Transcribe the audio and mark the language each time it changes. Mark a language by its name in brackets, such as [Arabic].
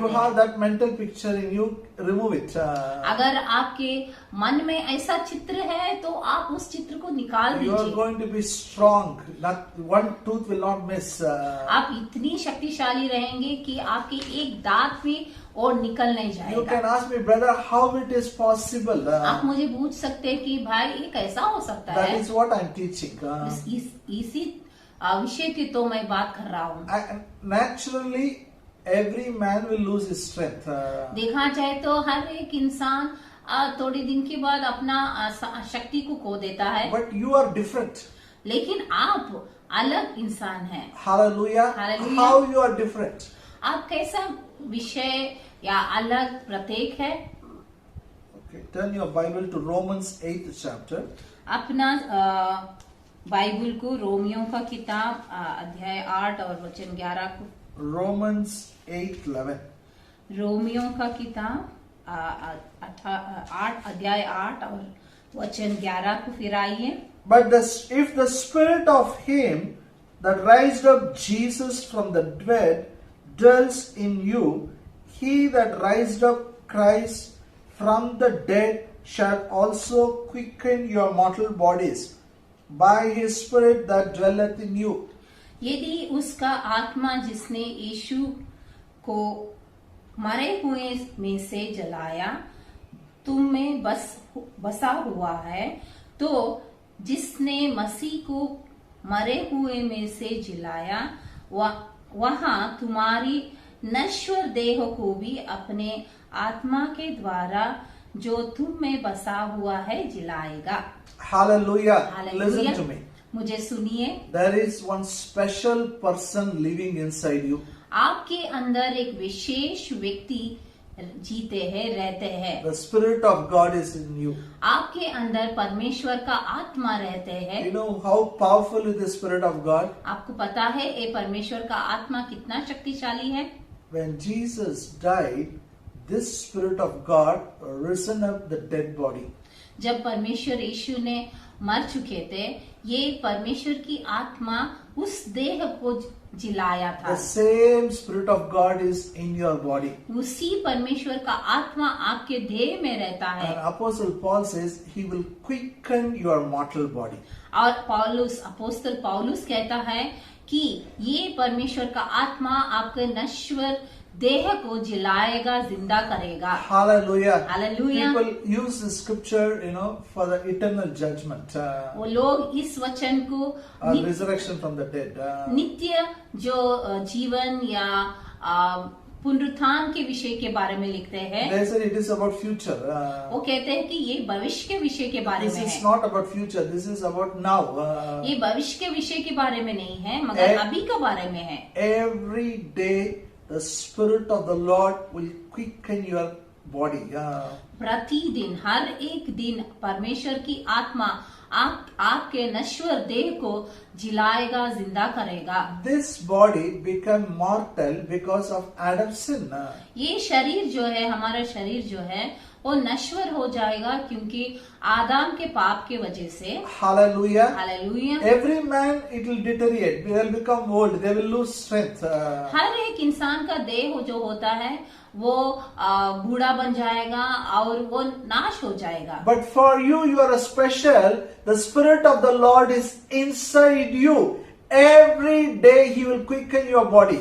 [English] You have that mental picture in you, remove it. [Hindi] अगर आपके मन में ऐसा चित्र है तो आप उस चित्र को निकाल [English] You are [Hindi] दीजिए। [English] going to be strong. Not one tooth will not miss. [Hindi] आप इतनी शक्तिशाली रहेंगे कि आपके एक दांत भी और निकल नहीं [English] You can [Hindi] जाएगा। [English] ask me, brother, how it is possible. [Hindi] आप मुझे पूछ सकते हैं कि भाई ये कैसा हो सकता [English] That [Hindi] है। [English] is what I am teaching. [Hindi] इसी विषय की तो मैं बात कर रहा हूँ। [English] Naturally, every man will lose his strength. [Hindi] देखा जाए तो हर एक इंसान थोड़े दिन के बाद अपना शक्ति को खो देता है, [English] But you are different. [Hindi] लेकिन आप अलग इंसान हैं। [English] Hallelujah. Hallelujah. How you are different? [Hindi] आप कैसा विषय या अलग प्रत्येक है? [English] Okay, turn your Bible to Romans 8th chapter. [Hindi] अपना बाइबल को रोमियो का किताब अध्याय 8 और वचन 11 को, [English] Romans 8:11. [Hindi] रोमियो का किताब 8 अध्याय 8 और वचन 11 को फिर आइए। [English] But if the spirit of him that raised up Jesus from the dead dwells in you, he that raised up Christ from the dead shall also quicken your mortal bodies by his spirit that dwelleth in you. [Hindi] यदि उसका आत्मा जिसने यीशु को मरे हुए में से जलाया तुम में बसा हुआ है, तो जिसने मसीह को मरे हुए में से जिलाया वहां तुम्हारी नश्वर देह को भी अपने आत्मा के द्वारा जो तुम में बसा हुआ है जिलाएगा। [English] Hallelujah. [Hindi] Hallelujah. [English] Listen to me. [Hindi] मुझे सुनिए, [English] There is one special person living inside you. [Hindi] आपके अंदर एक विशेष व्यक्ति जीते हैं, रहते हैं। [English] The spirit of God is in you. [Hindi] आपके अंदर परमेश्वर का आत्मा रहते हैं। [English] You know how powerful is the spirit of God? [Hindi] आपको पता है ये परमेश्वर का आत्मा कितना शक्तिशाली है। [English] When Jesus died, this spirit of God risen up the dead body. [Hindi] जब परमेश्वर यीशु ने मर चुके थे, ये परमेश्वर की आत्मा उस देह को जिलाया था। [English] The same spirit of God is in your body. [Hindi] उसी परमेश्वर का आत्मा आपके देह में रहता है। [English] And Apostle Paul says he will quicken your mortal body. [Hindi] और अपोस्तल पौलुस कहता है कि ये परमेश्वर का आत्मा आपके नश्वर देह को जिलाएगा, जिंदा करेगा। [English] Hallelujah. Hallelujah. People use the scripture, for the eternal judgment. [Hindi] वो लोग इस वचन को [English] Resurrection from the dead. [Hindi] नित्य जो जीवन या पुनरुत्थान के विषय के बारे में लिखते हैं। [English] They said it is about future. [Hindi] वो कहते हैं कि ये भविष्य के विषय के बारे [English] This [Hindi] में [English] is [Hindi] है। [English] not about future. This is about now. [Hindi] ये भविष्य के विषय के बारे में नहीं है, मगर अभी के बारे में है। [English] Every day the spirit of the Lord will quicken your body. [Hindi] प्रतिदिन हर एक दिन परमेश्वर की आत्मा आपके नश्वर देह को जिलाएगा, जिंदा करेगा। [English] This body became mortal because of Adam's sin. [Hindi] ये शरीर जो है, हमारा शरीर जो है, वो नश्वर हो जाएगा क्योंकि आदम के पाप के वजह से। [English] Hallelujah. [Hindi] Hallelujah. [English] Every man it will deteriorate. They will become old. They will lose strength. [Hindi] हर एक इंसान का देह जो होता है वो बूढ़ा बन जाएगा और वो नाश हो जाएगा। [English] But for you, you are a special. The spirit of the Lord is inside you. Every day He will quicken your body.